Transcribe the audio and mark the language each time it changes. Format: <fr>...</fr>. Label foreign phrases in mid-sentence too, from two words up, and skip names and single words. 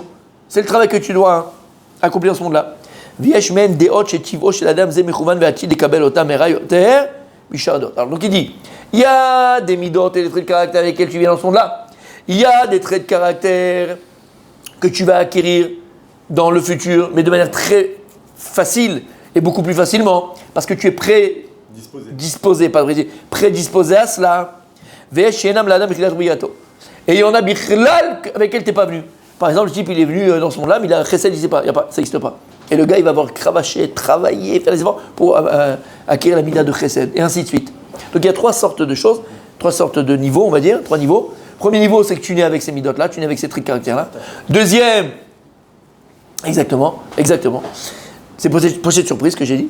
<fr>C'est le travail que tu dois accomplir dans ce monde-là. Alors donc il dit, il y a des midot et des traits de caractère avec lesquels tu viens dans ce monde-là. Il y a des traits de caractère que tu vas acquérir dans le futur, mais de manière très facile et beaucoup plus facilement, parce que tu es prédisposé à cela.</fr> <he>ויש שהם לאדם בכלל בריאתו.</he> <fr>Et il y en a bichlal avec lequel t'es pas venu. Par exemple, le type, il est venu dans ce monde-là, mais il a un chesed, il sait pas, ça n'existe pas. Et le gars, il va avoir cravaché, travailler, faire des efforts pour acquérir la mida de chesed, et ainsi de suite. Donc il y a 3 sortes de choses, 3 sortes de niveaux, on va dire, 3 niveaux. Premier niveau, c'est que tu nais avec ces midotes-là, tu nais avec ces traits de caractère-là. Deuxième, exactement, c'est poché de surprise que j'ai dit.</fr>